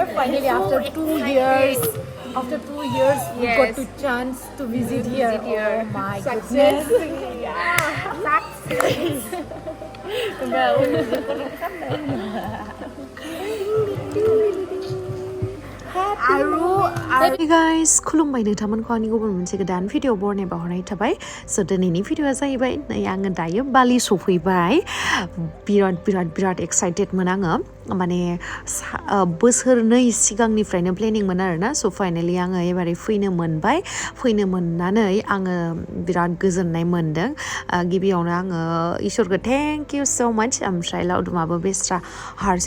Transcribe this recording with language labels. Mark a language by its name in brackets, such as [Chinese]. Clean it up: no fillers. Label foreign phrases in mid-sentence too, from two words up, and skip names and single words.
[English] Finally, after 2 years, we got to chance to visit here. Oh my goodness! Hey guys, [Bodo] खुलुमबाय नोंथांमोनखौ आंनि गुबुन मोनसे गोदान भिडिअ बरनाय बावहरनाय थाबाय स' दिनैनि भिडिअआ जाहैबाय नै आङो दायो बालि सफैबाय बिराद एक्साइटेडमोन आङो माने बोसोरनै सिगांनिफ्रायनो प्लेनिंमोन आरोना [English] so finally [Bodo] आङो एबारै फैनो मोननानै आङो बिराद गोजोननाय मोनदों गिबियावनो आङो इसोरखौ [English] thank you [Bodo] स' माच ओमफ्राय लावदुमाबो बेस्रा हारसिं